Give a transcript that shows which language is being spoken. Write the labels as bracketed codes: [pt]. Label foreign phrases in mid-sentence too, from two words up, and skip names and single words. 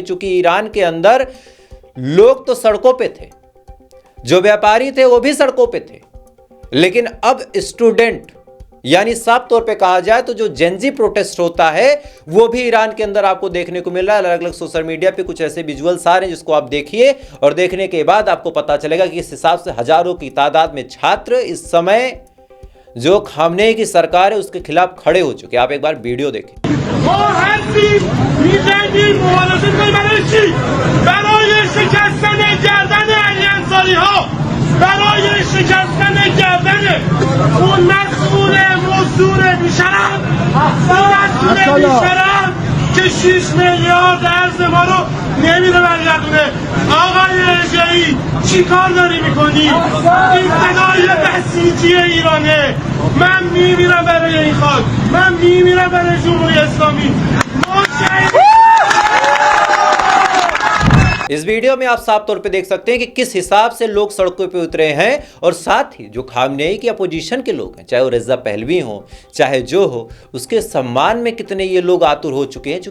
[hi] चूंकि ईरान के अंदर लोग तो सड़कों पे थे, जो व्यापारी थे वो भी सड़कों पे थे, लेकिन अब स्टूडेंट, यानी साफ तौर पे कहा जाए तो जो [en] Gen Z protest [hi] होता है वो भी ईरान के अंदर आपको देखने को मिल रहा है। अलग अलग [en] social media [hi] पे कुछ ऐसे विजुअल्स आ रहे हैं जिसको आप देखिए और देखने के बाद आपको पता चलेगा कि इस हिसाब से हजारों की तादाद में छात्र इस समय जो खामनेई की सरकार है उसके खिलाफ खड़े हो चुके हैं। आप एक बार वीडियो देखें। [fa] برای شکستن گردن اون مسئول مزدور بیشرف، اون مسئول بیشرف که 6 میلیارد ارز ما رو نمیره برگردونه. آقای اژه‌ای چی کار داری میکنی؟ این صدای بسیجی ایرانه. من میمیرم برای این خاک، من میمیرم برای جمهوری اسلامی. [hi] इस वीडियो में आप साफ तौर पे देख सकते हैं कि किस हिसाब से लोग सड़कों पे उतरे हैं। और साथ ही जो खामनेई की अपोजिशन के लोग हैं, चाहे वो रेजा पहलवी हो चाहे जो हो, उसके सम्मान में कितने ये लोग आतुर हो चुके हैं।